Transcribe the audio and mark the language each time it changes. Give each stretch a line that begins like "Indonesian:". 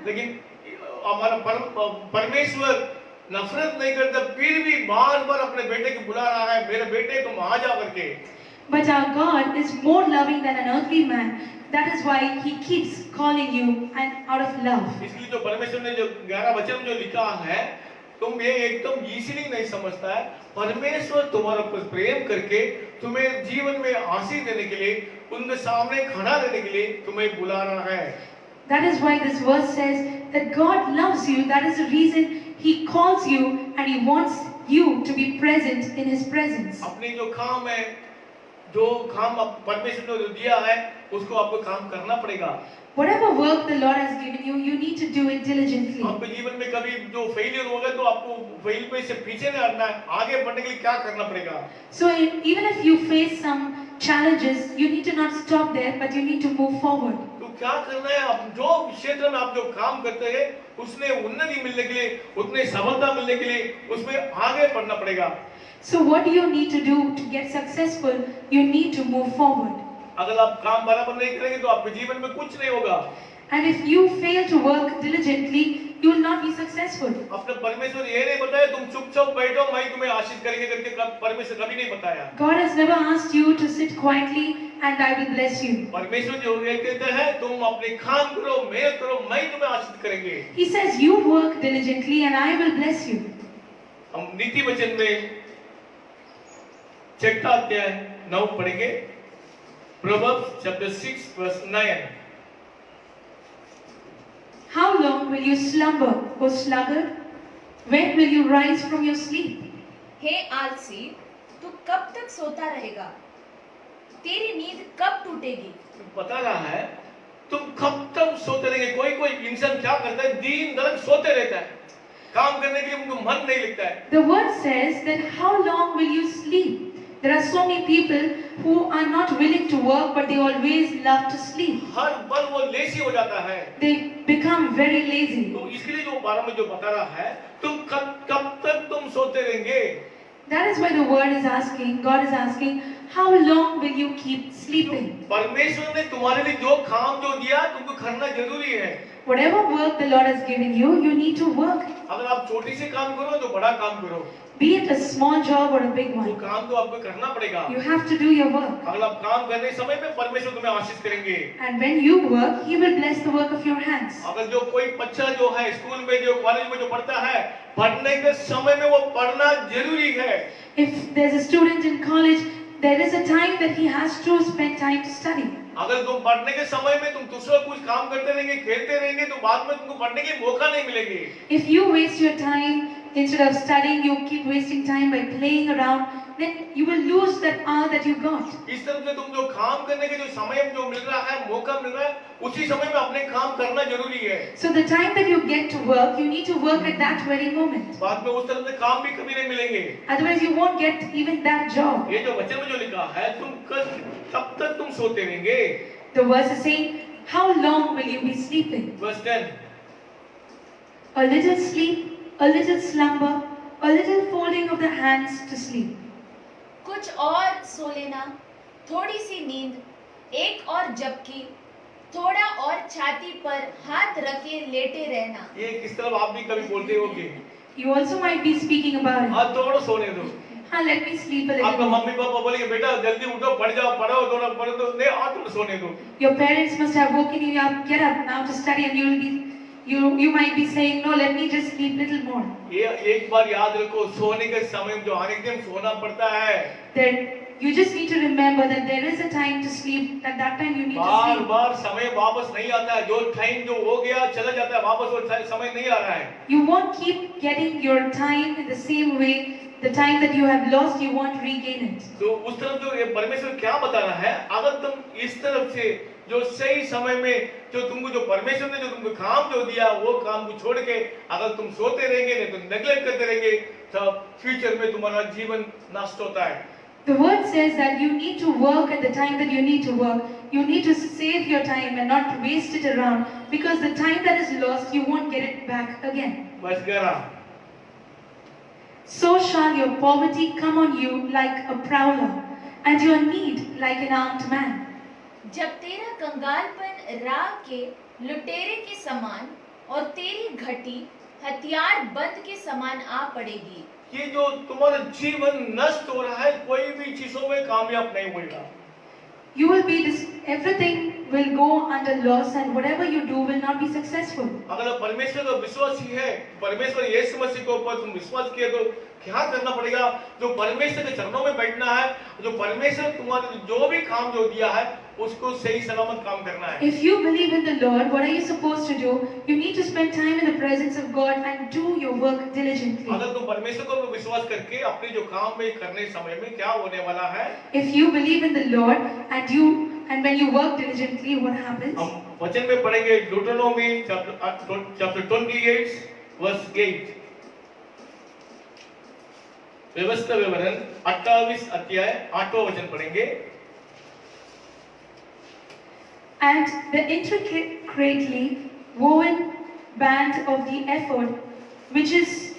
Hindi: लेकिन हमारा परमेश्वर नफरत नहीं करता, फिर भी बार-बार अपने बेटे को बुला रहा है, मेरे बेटे तुम आ जा करके।
English: But our God is more loving than an earthly man. That is why He keeps calling you and out of love.
Hindi: इसलिए जो परमेश्वर ने जो 11 वचन जो लिखा है, तुम ये एकदम इजीली नहीं समझता है। परमेश्वर तुम्हारे ऊपर प्रेम करके तुम्हें जीवन में आशीष देने के लिए, उनके सामने खड़ा रहने के लिए तुम्हें बुला रहा है।
English: That is why this verse says that God loves you. That is the reason He calls you and He wants you to be present in His presence.
Hindi: अपने जो काम है, जो काम परमेश्वर ने दिया है, उसको आपको काम करना पड़ेगा।
English: Whatever work the Lord has given you, you need to do it diligently.
Hindi: आपके जीवन में कभी जो फेलियर होगा तो आपको फेल पे से पीछे नहीं हटना है, आगे बढ़ने के लिए क्या करना पड़ेगा?
English: So even if you face some challenges, you need to not stop there, but you need to move forward.
Hindi: तो क्या करना है? आप जो क्षेत्र में आप जो काम करते हैं, उसमें उन्नति मिलने के लिए, उतने सफलता मिलने के लिए, उसमें आगे बढ़ना पड़ेगा।
English: So what do you need to do to get successful? You need to move forward.
Hindi: अगर आप काम बराबर नहीं करेंगे तो आपके जीवन में कुछ नहीं होगा।
English: And if you fail to work diligently, you will not be successful.
Hindi: अपने परमेश्वर ये नहीं बताया तुम चुपचाप बैठो मैं तुम्हें आशीष करेंगे करके, परमेश्वर कभी नहीं बताया।
English: God has never asked you to sit quietly and I will bless you.
Hindi: परमेश्वर जो ये कहते हैं तुम अपने काम करो, मेहनत करो, मैं तुम्हें आशीष करेंगे।
English: He says you work diligently and I will bless you.
Hindi: हम नीति वचन में 6 अध्याय 9 पढ़ेंगे।
English: Proverbs chapter 6 verse 9। How long will you slumber, O sluggard? When will you rise from your sleep?
Hindi: हे आलसी, तू कब तक सोता रहेगा? तेरी नींद कब टूटेगी? बता रहा है तुम कब तक सोते रहेंगे। कोई इंसान क्या करता है, दिन रात सोते रहता है, काम करने के लिए उनको मन नहीं लगता है।
English: The word says that how long will you sleep? There are so many people who are not willing to work, but they always love to sleep.
Hindi: हर पल वो लेजी हो जाता है।
English: They become very lazy.
Hindi: तो इसके लिए जो बारे में जो बता रहा है, तुम कब तक तुम सोते रहेंगे?
English: That is why the word is asking, God is asking, how long will you keep sleeping?
Hindi: परमेश्वर ने तुम्हारे लिए जो काम जो दिया तुमको करना जरूरी है।
English: Whatever work the Lord has given you, you need to work.
Hindi: अगर आप छोटी सी काम करो तो बड़ा काम करो।
English: be it a small job or a big
Hindi: वो
English: one.
Hindi: काम तो आपको करना पड़ेगा।
English: You have to do your work.
Hindi: अगर आप काम करने समय में परमेश्वर तुम्हें आशीष करेंगे।
English: And when you work, He will bless the work of your hands.
Hindi: अगर जो कोई बच्चा जो है स्कूल में जो कॉलेज में जो पढ़ता है, पढ़ने के समय में वो पढ़ना जरूरी है।
English: If there's a student in college, there is a time that he has to spend time to study.
Hindi: अगर तुम पढ़ने के समय में तुम दूसरा कुछ काम करते रहेंगे, खेलते रहेंगे, तो बाद में तुमको पढ़ने की मौका नहीं मिलेगी।
English: If you waste your time instead of studying, you keep wasting time by playing around, then you will lose that hour that you got.
Hindi: इस तरह से तुम जो काम करने के जो समय जो मिल रहा है, मौका मिल रहा है, उसी समय में अपने काम करना जरूरी है।
English: So the time that you get to work, you need to work at that very moment.
Hindi: बाद में उस तरह से काम भी कभी नहीं मिलेंगे।
English: Otherwise, you won't get even that job.
Hindi: ये जो वचन में जो लिखा है, तुम तब तक तुम सोते रहेंगे।
English: The verse is saying, how long will you be sleeping? Verse 10. A little sleep, a little slumber, a little folding of the hands to sleep.
Hindi: कुछ और सो लेना, थोड़ी सी नींद, एक और झपकी, थोड़ा और छाती पर हाथ रखे लेटे रहना। ये किस तरह आप भी कभी बोलते होंगे,
English: You also might be speaking about it.
Hindi: हाँ थोड़ा सोने दो।
English: Let me sleep a little
Hindi: आपका
English: more.
Hindi: मम्मी पापा बोलेंगे बेटा जल्दी उठो, पढ़ जाओ, पढ़ो, थोड़ा पढ़ो, तो नहीं हाँ थोड़ा सोने दो।
English: Your parents must have woken you up, get up now to study, and you might be saying, no, let me just sleep little more.
Hindi: ये एक बार याद रखो, सोने के समय में जो अनेक दिन सोना पड़ता है,
English: Then you just need to remember that there is a time to sleep. At that time you need to
Hindi: bar
English: sleep.
Hindi: बार समय वापस नहीं आता है। जो टाइम जो हो गया चला जाता है, वापस वो समय नहीं आ रहा है।
English: You won't keep getting your time in the same way. The time that you have lost, you won't regain it.
Hindi: तो उस तरफ जो ये परमेश्वर क्या बता रहा है, अगर तुम इस तरफ से जो सही समय में जो तुमको जो परमेश्वर ने जो तुमको काम जो दिया, वो काम को छोड़ के अगर तुम सोते रहेंगे, नहीं तो नेग्लेक्ट करते रहेंगे, तब फ्यूचर में तुम्हारा जीवन नष्ट होता है।
English: The word says that you need to work at the time that you need to work. You need to save your time and not waste it around, because the time that is lost, you won't get it back again.
Hindi: बस गया।
English: So shall your poverty come on you like a prowler, and your need like an armed man.
Hindi: जब तेरा कंगालपन राह के लुटेरे के समान और तेरी घटी हथियार बंद के समान आ पड़ेगी। ये जो तुम्हारा जीवन नष्ट हो रहा है, कोई भी चीजों में कामयाब नहीं होगा।
English: You will be everything will go under loss, and whatever you do will not be successful.
Hindi: अगर परमेश्वर का विश्वास ही है, परमेश्वर यीशु मसीह के ऊपर तुम विश्वास किए, तो क्या करना पड़ेगा? जो परमेश्वर के चरणों में बैठना है, जो परमेश्वर तुम्हारे जो भी काम जो दिया है, उसको सही सलामत काम करना है।
English: If you believe in the Lord, what are you supposed to do? You need to spend time in the presence of God and do your work diligently.
Hindi: अगर तुम परमेश्वर को विश्वास करके अपने जो काम में करने समय में क्या होने वाला है,
English: If you believe in the Lord and when you work diligently, what happens?
Hindi: हम वचन में पढ़ेंगे
English: Deuteronomy chapter 28 verse 8।
Hindi: व्यवस्था विवरण 28 अध्याय 8वां वचन पढ़ेंगे।
English: And the intricately woven band of the ephod, which is